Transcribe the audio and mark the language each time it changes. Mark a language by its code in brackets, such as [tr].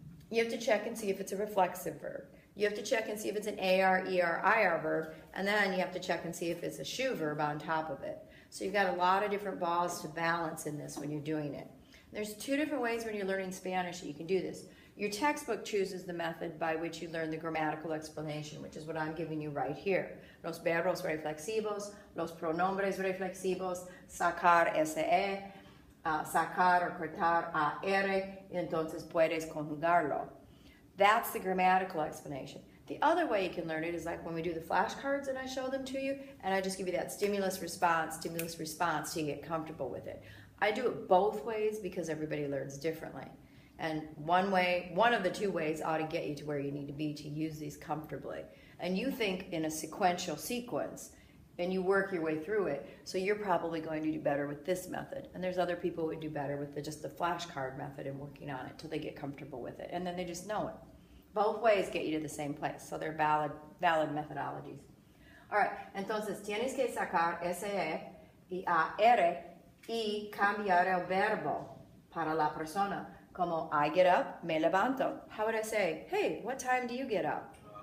[en] You have to check and see if it's a reflexive verb. You have to check and see if it's an AR, ER, IR verb, and then you have to check and see if it's a shoe verb on top of it. So you've got a lot of different balls to balance in this when you're doing it. There's 2 different ways when you're learning Spanish that you can do this. Your textbook chooses the method by which you learn the grammatical explanation, which is what I'm giving you right here. [es] Los verbos reflexivos, los pronombres reflexivos, sacar SE, sacar or cortar AR, y entonces puedes conjugarlo. [en] That's the grammatical explanation. The other way you can learn it is like when we do the flashcards and I show them to you, and I just give you that stimulus response so you get comfortable with it. I do it both ways because everybody learns differently. And one of the 2 ways ought to get you to where you need to be to use these comfortably. And you think in a sequential sequence, and you work your way through it, so you're probably going to do better with this method. And there's other people who would do better with just the flashcard method and working on it till they get comfortable with it. And then they just know it. Both ways get you to the same place, so they're valid methodologies. All right, [es] entonces tienes que sacar SE y AR y cambiar el verbo para la persona. Como [en] I get up, [es] me levanto. [en] How would I say, hey, what time do you get up?